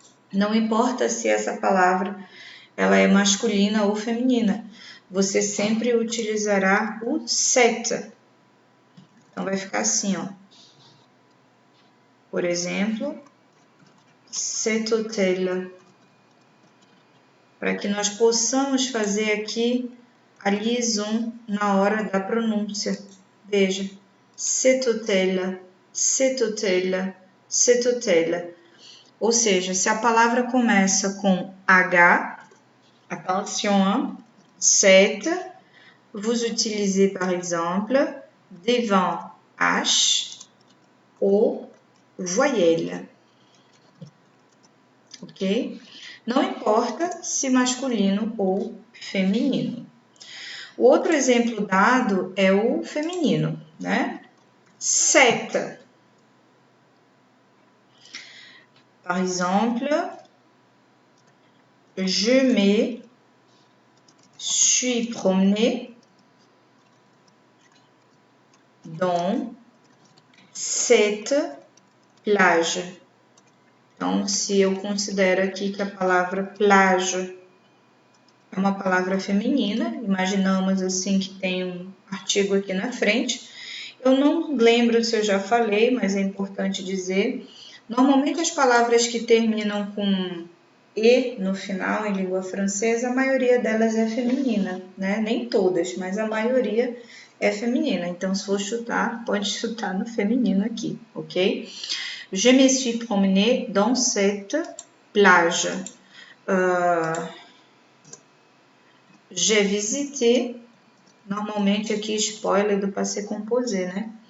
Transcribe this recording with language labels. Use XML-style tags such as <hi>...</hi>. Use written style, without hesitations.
<pt>Não importa se essa palavra ela é masculina ou feminina, você sempre utilizará o set. Então, vai ficar assim, ó. Por exemplo,</pt> <fr>cet hôtel.</fr> <pt>Para que nós possamos fazer aqui a liaison na hora da pronúncia.</pt> <fr>Veja, cet hôtel, cet hôtel, cet hôtel.</fr> <pt>Ou seja, se a palavra começa com H,</pt> <fr>attention, cet, vous utilisez par exemple devant H ou voyelle.</fr> <pt>Ok? Não importa se masculino ou feminino. O outro exemplo dado é o feminino, né? Sept.</pt> <fr>Par exemple, je me suis promené dans cette plage.</fr> <pt>Então, se eu considero aqui que a palavra plage é uma palavra feminina, imaginamos assim que tem um artigo aqui na frente. Eu não lembro se eu já falei, mas é importante dizer. Normalmente as palavras que terminam com E no final em língua francesa, a maioria delas é feminina, né? Nem todas, mas a maioria é feminina. Então, se for chutar, pode chutar no feminino aqui, ok?</pt> <fr>Je me suis promenée dans cette plage. J'ai visité,</fr> <pt>normalmente aqui spoiler do passé composé, né?</pt>